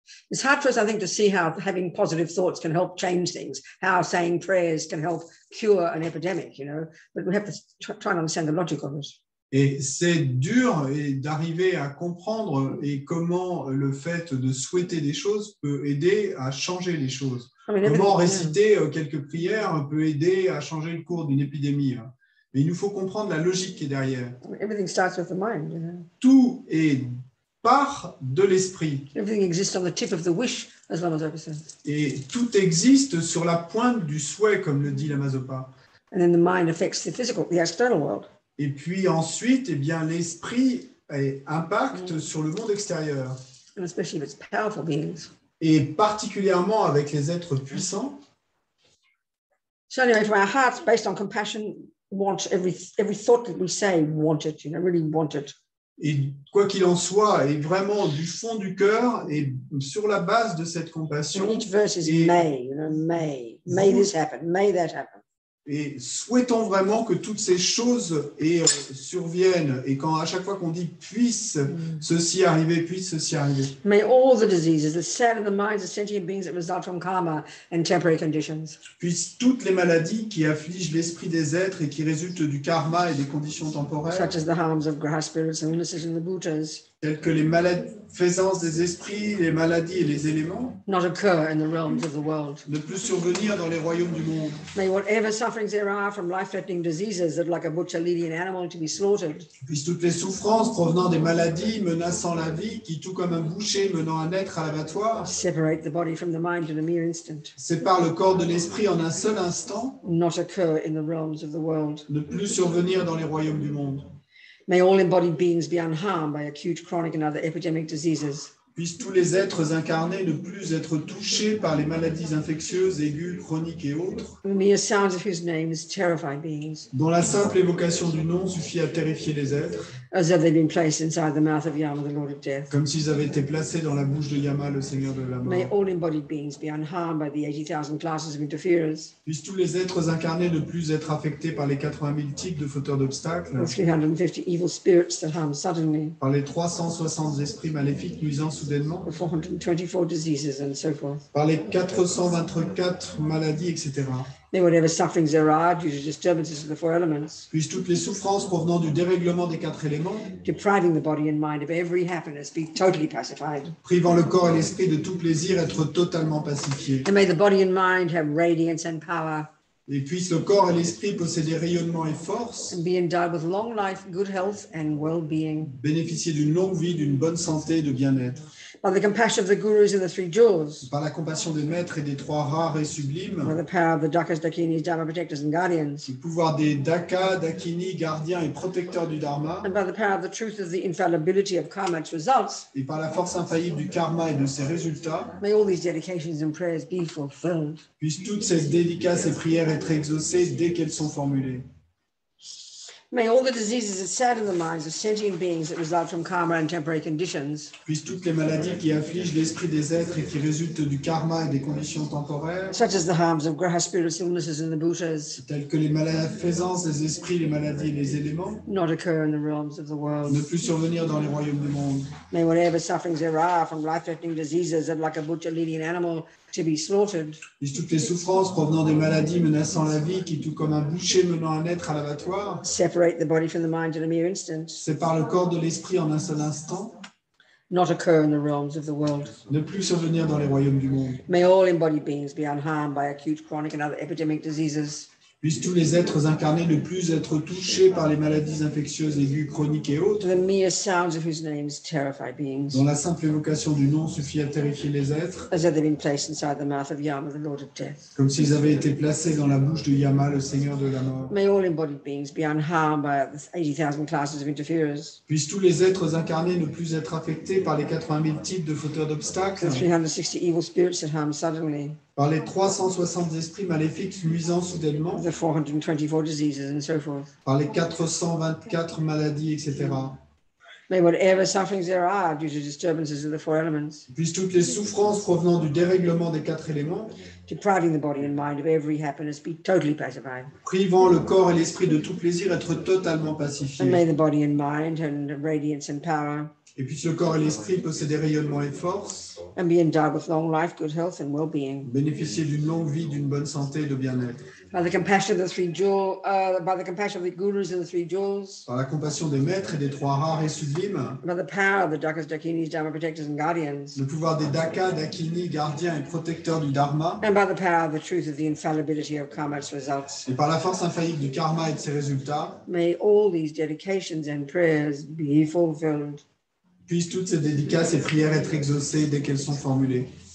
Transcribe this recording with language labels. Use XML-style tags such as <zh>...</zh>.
<en>It's hard for us, I think, to see how having positive thoughts can help change things, how saying prayers can help cure an epidemic, but we have to try and understand the logic of it.</en> <fr>Et c'est dur d'arriver à comprendre et comment le fait de souhaiter des choses peut aider à changer les choses. Comment réciter quelques prières peut aider à changer le cours d'une épidémie. Mais il nous faut comprendre la logique qui est derrière.</fr> <en>Everything starts with the mind.</en> <fr>Tout est part de l'esprit.</fr> <en>Everything exists on the tip of the wish, as Lama said.</en> <fr>Et tout existe sur la pointe du souhait, comme le dit Lama-Zopa.</fr> <en>And then the mind affects the external world.</en> <fr>Et puis ensuite, l'esprit impacte sur le monde extérieur.</fr> <en>And especially if it's powerful beings.</en> <fr>Et particulièrement avec les êtres puissants.</fr> <en>So anyway, from our hearts, based on compassion, want every thought that we say, want it, really want it.</en> <fr>Et quoi qu'il en soit, et vraiment du fond du cœur, et sur la base de cette compassion.</fr> <en>And each verse is may this happen, may that happen.</en> <fr>Et souhaitons vraiment que toutes ces choses surviennent, et à chaque fois qu'on dit puisse ceci arriver,</fr> <en>May all the diseases that sadden the minds of sentient beings that result from karma and temporary conditions.</en> <fr>Puissent toutes les maladies qui affligent l'esprit des êtres et qui résultent du karma et des conditions temporaires,</fr> <en>such as the harms of graha spirits and illnesses in the bhutas,</en> <fr>telles que les malfaisances des esprits, les maladies et les éléments,</fr> <en>not occur in the realms of the world.</en> <fr>ne plus survenir dans les royaumes du monde.</fr> <en>May whatever sufferings there are from life-threatening diseases that like a butcher leading an animal to be slaughtered,</en> <fr>Puissent toutes les souffrances provenant des maladies menaçant la vie, qui tout comme un boucher menant un être à l'abattoir,</fr> <en>separate the body from the mind in a mere instant,</en> <fr>séparent le corps de l'esprit en un seul instant,</fr> <en>not occur in the realms of the world.</en> <fr>ne plus survenir dans les royaumes du monde.</fr> <en>May all embodied beings be unharmed by acute, chronic and other epidemic diseases.</en> <fr>Puissent tous les êtres incarnés ne plus être touchés par les maladies infectieuses, aiguës, chroniques et autres,</fr> <en>The mere sounds of whose names terrify beings,</en> <fr>dont la simple évocation du nom suffit à terrifier les êtres,</fr> <en>as if they've been placed inside the mouth of Yama, the Lord of Death.</en> <fr>comme s'ils avaient été placés dans la bouche de Yama, le Seigneur de la</fr> <en>May</en> <fr>mort.</fr> <en>all embodied beings be unharmed by the 80,000 classes of interferers,</en> <fr>Puissent tous les êtres incarnés ne plus être affectés par les 80 000 types de fauteurs d'obstacles,</fr> <en>the 350 evil spirits that harm suddenly,</en> <fr>par les 360 esprits maléfiques nuisant soudainement,</fr> <en>the 424 diseases and so forth.</en> <fr>par les 424 maladies, etc.</fr> <en>May whatever sufferings there are due to disturbances of the four elements,</en> <fr>Puissent toutes les souffrances provenant du dérèglement des 4 éléments,</fr> <en>depriving the body and mind of every happiness, be totally pacified.</en> <fr>privant le corps et l'esprit de tout plaisir, être totalement pacifiés.</fr> <en>And may the body and mind have radiance and power,</en> <fr>Et puissent le corps et l'esprit posséder rayonnement et force,</fr> <en>and be endowed with long life, good health, and well-being.</en> <fr>bénéficier d'une longue vie, d'une bonne santé et de bien-être.</fr> <en>By the compassion of the gurus and the three jewels,</en> <fr>Par la compassion des maîtres et des 3 rares et</fr> <en>by</en> <fr>sublimes,</fr> <en>the power of the Dakas, Dakinis, Dharma protectors and guardians,</en> <fr>le pouvoir des Daka, Dakini, gardiens et protecteurs du Dharma,</fr> <en>and by the power of the truth of the infallibility of karma, its results,</en> <fr>et par la force infaillible du karma et de ses résultats,</fr> <en>may all these dedications and prayers be fulfilled.</en> <fr>puissent toutes ces dédicaces et prières être exaucées dès qu'elles sont formulées.</fr> <en>May all the diseases that sadden the minds of sentient beings that result from karma and temporary conditions,</en> <fr>Puissent toutes les maladies qui affligent l'esprit des êtres et qui résultent du karma et des conditions temporaires,</fr> <en>such as the harms of graha spirits, illnesses, and the bhutas,</en> <fr>telles que les malfaisances des esprits, les maladies et les éléments,</fr> <en>not occur in the realms of the world.</en> <fr>ne plus survenir dans les royaumes du monde.</fr> <en>May whatever sufferings there are from life-threatening diseases that like a butcher leading an animal to be slaughtered,</en> <fr>Puissent toutes les souffrances provenant des maladies menaçant la vie, qui tout comme un boucher menant un être à l'abattoir,</fr> <en>separate the body from the mind in a mere instant,</en> <fr>séparent le corps de l'esprit en un seul instant,</fr> <en>not occur in the realms of the world.</en> <fr>ne plus survenir dans les royaumes du monde.</fr> <en>May all embodied beings be unharmed by acute, chronic, and other epidemic diseases,</en> <fr>Puissent tous les êtres incarnés ne plus être touchés par les maladies infectieuses, aiguës, chroniques et autres,</fr> <en>the mere sounds of whose names terrify beings,</en> <fr>dont la simple évocation du nom suffit à terrifier les êtres,</fr> <en>as if they've been placed inside the mouth of Yama, the Lord of Death.</en> <fr>comme s'ils avaient été placés dans la bouche de Yama, le Seigneur de la mort.</fr> <en>May all embodied beings be unharmed by the 80,000 classes of interferers,</en> <fr>Puissent tous les êtres incarnés ne plus être affectés par les 80 000 types de fauteurs</fr> <en>the</en> <fr>d'obstacles,</fr> <en>360 evil spirits that harm suddenly,</en> <fr>par les 360 esprits maléfiques nuisant soudainement,</fr> <en>the 424 diseases and so forth.</en> <fr>par les 424 maladies, etc.</fr> <en>May whatever sufferings there are due to disturbances of the four elements,</en> <fr>Puissent toutes les souffrances provenant du dérèglement des 4 éléments,</fr> <en>depriving the body and mind of every happiness, be totally pacified.</en> <fr>privant le corps et l'esprit de tout plaisir, être totalement</fr> <en>And may</en> <fr>pacifiés.</fr> <en>the body and mind and radiance and power,</en> <fr>Et puisse le corps et l'esprit posséder rayonnement et force,</fr> <en>and be endowed with long life, good health, and well-being.</en> <fr>bénéficier d'une longue vie, d'une bonne santé et de bien-être.</fr> <en>By the compassion of the three jewels, by the compassion of the gurus and the three jewels,</en> <fr>Par la compassion des maîtres et des 3 rares et sublimes,</fr> <en>by the power of the Dakas, Dakinis, Dharma protectors and guardians,</en> <fr>le pouvoir des Daka, Dakini, gardiens et protecteurs du Dharma,</fr> <en>and by the power of the truth of the infallibility of karma's results.</en> <fr>et par la force infaillible du karma et de ses résultats,</fr> <en>May all these dedications and prayers be fulfilled.</en> <fr>puissent toutes ces dédicaces et prières être exaucées dès qu'elles sont formulées.</fr>